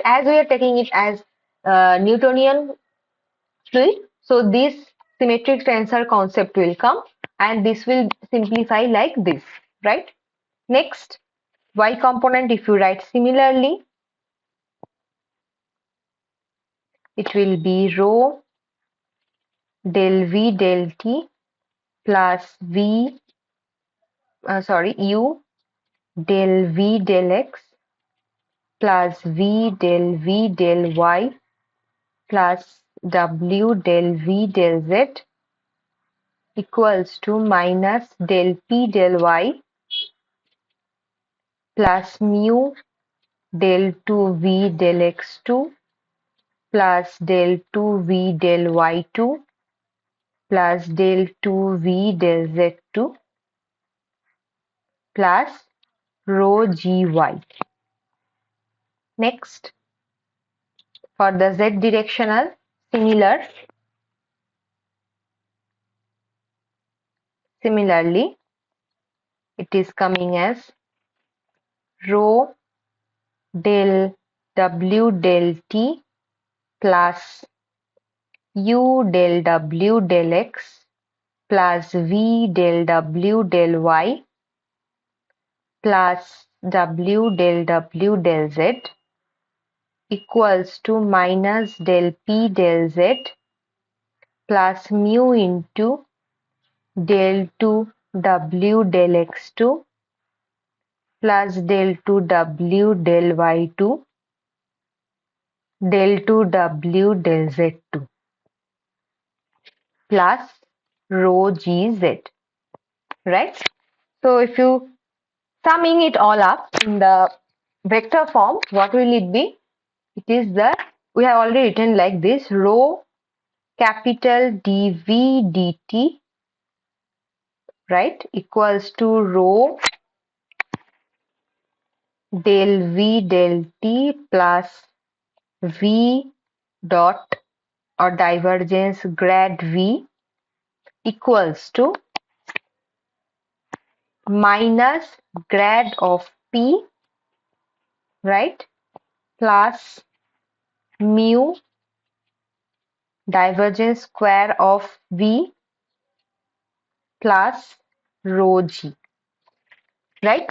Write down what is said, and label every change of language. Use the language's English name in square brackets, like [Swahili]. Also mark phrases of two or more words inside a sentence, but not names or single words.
[English] As we are taking it as Newtonian fluid, so this symmetric tensor concept will come, and this will simplify like this, right? Next, y component, if you write similarly, it will be rho del v del t plus u del v del x plus v del v del y plus w del v del z equals to minus del p del y plus mu del 2v del x2 plus del 2v del y2 plus del 2v del z2 plus rho gy. Next, for the z directional, similarly, it is coming as rho del w del t plus u del w del x plus v del w del y plus w del w del z equals to minus del p del z plus mu into del 2 w del x2 plus del 2 w del y2 del 2 w del z2 plus rho gz, right? So if you summing it all up in the vector form, what will it be? It is we have already written like this: rho capital dv dt, right, equals to rho del v del t plus v dot or divergence grad v equals to minus grad of p, right, plus mu divergence square of v plus rho g, right?